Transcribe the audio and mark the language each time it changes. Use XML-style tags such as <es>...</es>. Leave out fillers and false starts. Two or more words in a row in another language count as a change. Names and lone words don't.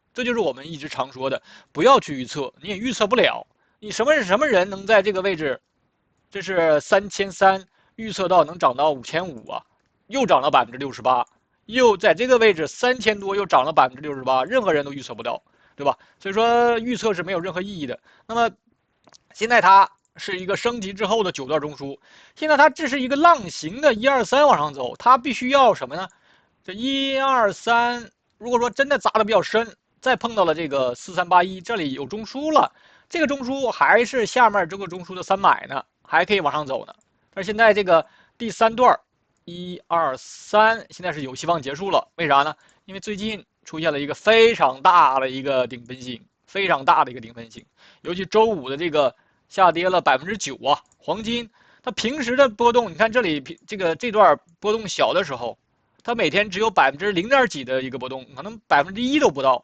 <zh>這就是我們一直常說的，不要去預測，你也預測不了。你什麼人能在這個位置？這是3300，預測到能漲到5500啊，又漲了68%，又在這個位置3000多又漲了68%，任何人都預測不到，對吧？所以說預測是沒有任何意義的。那麼現在它是一個升級之後的9段中樞，現在它這是一個浪形的1、2、3往上走，它必須要什麼呢？這1、2、3，如果說真的砸得比較深，再碰到了這個4381，這裡有中樞了，這個中樞還是下面這個中樞的300呢。還可以往上走呢，但是現在這個第3段1、2、3現在是有希望結束了，為啥呢？因為最近出現了一個非常大的一個頂分型，非常大的一個頂分型，尤其周五的這個下跌了9%啊，黃金它平時的波動，你看這裡這段波動小的時候，它每天只有0點幾的一個波動，可能1%都不到。</zh>